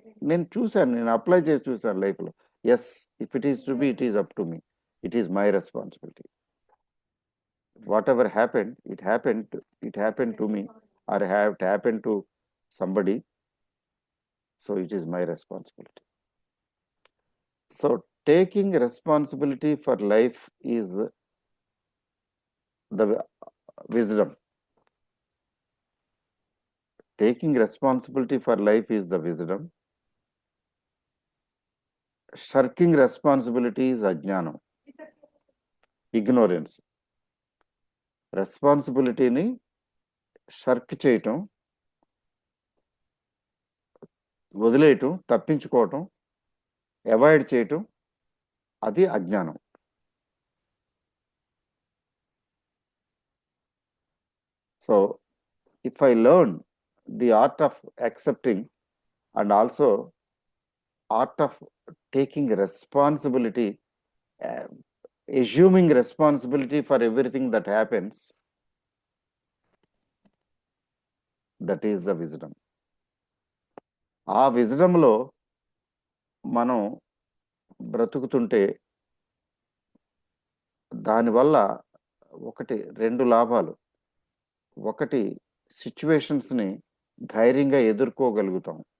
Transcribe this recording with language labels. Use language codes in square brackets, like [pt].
[en] నేను చూశాను, నేను అప్లై చేసి చూశాను లైఫ్లో. Yes, if it is to be, it is up to me, it is my responsibility. Whatever happened, it happened to me, or have happened to somebody, so it is my responsibility. So taking responsibility for life is the wisdom. Taking responsibility for life is the wisdom. Shirking responsibility is ajnanam, ignorance. [te] రెస్పాన్సిబిలిటీని షర్క్ చేయటం, వదిలేయటం, తప్పించుకోవటం, avoid చేయటం, అది అజ్ఞానం. [en] So if I learn the art of accepting and also art of taking responsibility, assuming responsibility for everything that happens, that is the wisdom. [te] ఆ విజ్డమ్లో మనం బ్రతుకుతుంటే దానివల్ల రెండు లాభాలు. ఒకటి, సిచ్యువేషన్స్ని ధైర్యంగా ఎదుర్కోగలుగుతాం.